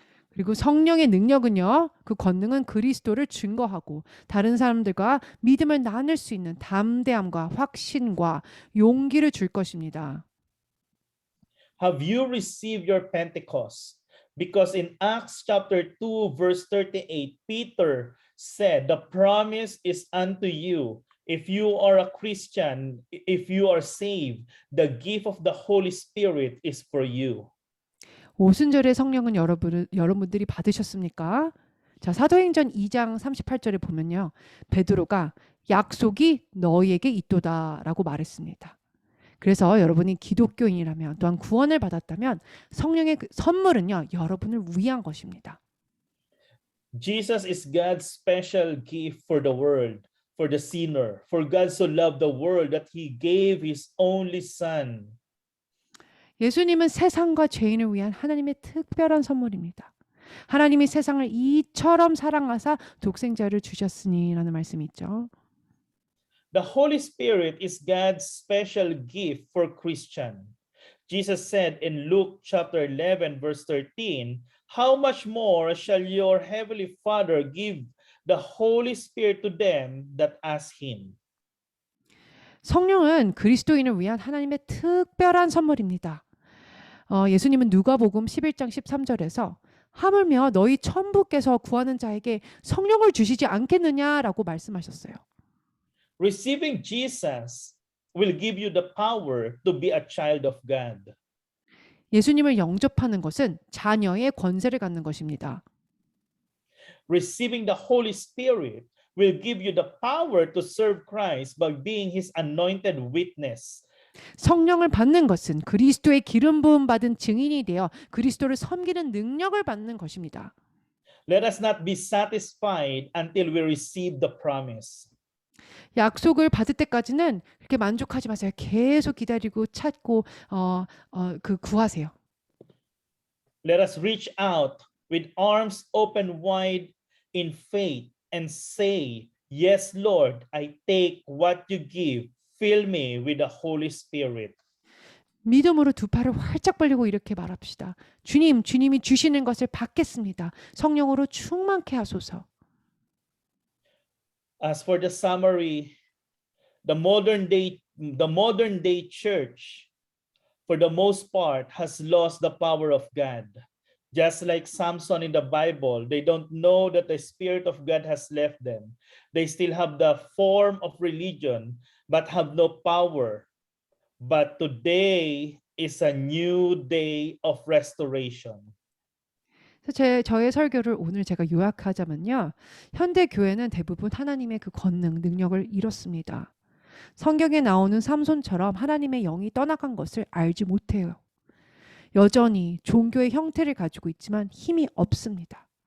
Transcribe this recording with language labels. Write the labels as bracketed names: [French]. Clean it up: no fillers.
[Korean] 그리고 성령의 능력은요. 그 권능은 그리스도를 증거하고 다른 사람들과 믿음을 나눌 수 있는 담대함과 확신과 용기를 줄 것입니다. [English] Have you received your Pentecost? Because in Acts chapter 2 verse 38, Peter said, the promise is unto you. If you are a Christian, if you are saved, the gift of the Holy Spirit is for you. [Korean] 오순절의 성령은 여러분들이 받으셨습니까? 자, 사도행전 2장 38절에 보면요. 베드로가 약속이 너희에게 있도다라고 말했습니다. 그래서 여러분이 기독교인이라면 또한 구원을 받았다면 성령의 그 선물은요. 여러분을 위한 것입니다. [English] Jesus is God's special gift for the world, for the sinner. For God so loved the world that he gave his only son. [Korean] 예수님은 세상과 죄인을 위한 하나님의 특별한 선물입니다. 하나님이 세상을 이처럼 사랑하사 독생자를 주셨으니라는 말씀이 있죠. [English] The Holy Spirit is God's special gift for Christian. Jesus said in Luke chapter 11 verse 13, how much more shall your heavenly Father give the Holy Spirit to them that ask him? [Korean] 성령은 그리스도인을 위한 하나님의 특별한 선물입니다. 예수님은 누가복음 11장 13절에서 하물며 너희 천부께서 구하는 자에게 성령을 주시지 않겠느냐라고 말씀하셨어요. [English] Receiving Jesus will give you the power to be a child of God. [Korean] 예수님을 영접하는 것은 자녀의 권세를 갖는 것입니다. [English] Receiving the Holy Spirit will give you the power to serve Christ by being his anointed witness. [Korean] 성령을 받는 것은 그리스도의 기름 부음 받은 증인이 되어 그리스도를 섬기는 능력을 받는 것입니다. [English] Let us not be satisfied until we receive the promise. [Korean] 약속을 받을 때까지는 그렇게 만족하지 마세요. 계속 기다리고 찾고 구하세요. [English] Let us reach out with arms open wide in faith and say, yes, Lord, I take what you give. Fill me with the Holy Spirit. [Korean] 믿음으로 두 팔을 활짝 벌리고 이렇게 말합시다. 주님, 주님이 주시는 것을 받겠습니다. 성령으로 충만케 하소서. [English] As for the summary, the modern day church, for the most part, has lost the power of God. Just like Samson in the Bible, they don't know that the Spirit of God has left them. They still have the form of religion, but have no power. But today is a new day of restoration. [Korean] 저의 설교를 오늘 제가 요약하자면요. 현대 교회는 대부분 하나님의 그 권능, 능력을 잃었습니다. 성경에 나오는 삼손처럼 하나님의 영이 떠나간 것을 알지 못해요. 여전히 종교의 형태를 가지고 있지만 힘이 없습니다.